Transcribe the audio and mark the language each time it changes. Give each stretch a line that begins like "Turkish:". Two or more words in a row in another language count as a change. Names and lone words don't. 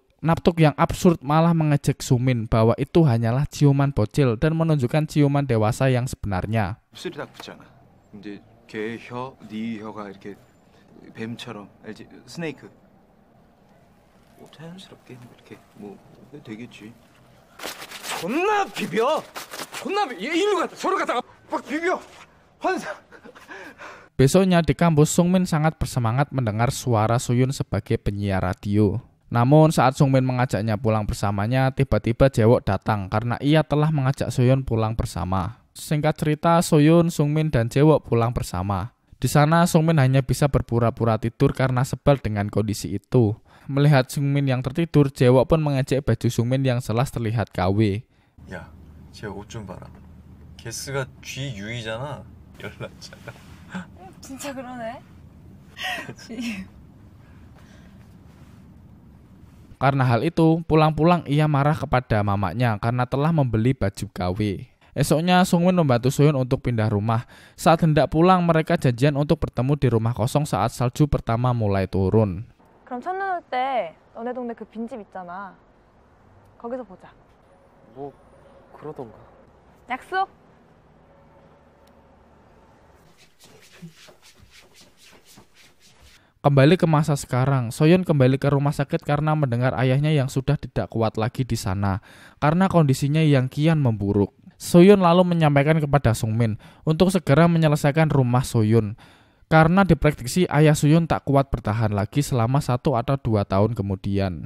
Indonesian: Naptuk yang absurd malah mengejek Sungmin bahwa itu hanyalah ciuman bocil dan menunjukkan ciuman dewasa yang sebenarnya.
Korean: 입술이 딱 붙잖아. 이제 걔 혀, 네 혀가 이렇게 뱀처럼 알지? 스네이크. 뭐 자연스럽게 이렇게 뭐 되겠지. 존나 비벼! 일로 갔다 저로 갔다가 막 비벼! 환상!
Indonesian: Besoknya di kampus, Sungmin sangat bersemangat mendengar suara Soyun sebagai penyiar radio. Namun saat Sungmin mengajaknya pulang bersamanya, tiba-tiba Jaewok datang karena ia telah mengajak Soyun pulang bersama. Singkat cerita, Soyun, Sungmin, dan Jaewok pulang bersama. Di sana, Sungmin hanya bisa berpura-pura tidur karena sebal dengan kondisi itu. Melihat Sungmin yang tertidur, Jaewok pun mengejek baju Sungmin yang jelas terlihat KW.
Korean: 야, 쟤 옷 좀 봐라. 개스가 G유이잖아. 열났잖아. 진짜 그러네.
Indonesian: Karena hal itu, pulang-pulang ia marah kepada mamanya karena telah membeli baju KW. Esoknya, Sungmin membantu Soyun untuk pindah rumah. Saat hendak pulang, mereka janjian untuk bertemu di rumah kosong saat salju pertama mulai turun.
Korean: 그럼 첫눈 올 때 너네 동네 그 빈집 있잖아. 거기서 보자. 뭐 그러던가. 약속?
Indonesian: Kembali ke masa sekarang, Soyun kembali ke rumah sakit karena mendengar ayahnya yang sudah tidak kuat lagi di sana karena kondisinya yang kian memburuk. Soyun lalu menyampaikan kepada Sungmin untuk segera menyelesaikan rumah Soyun karena diprediksi ayah Soyun tak kuat bertahan lagi selama 1 atau 2 tahun kemudian.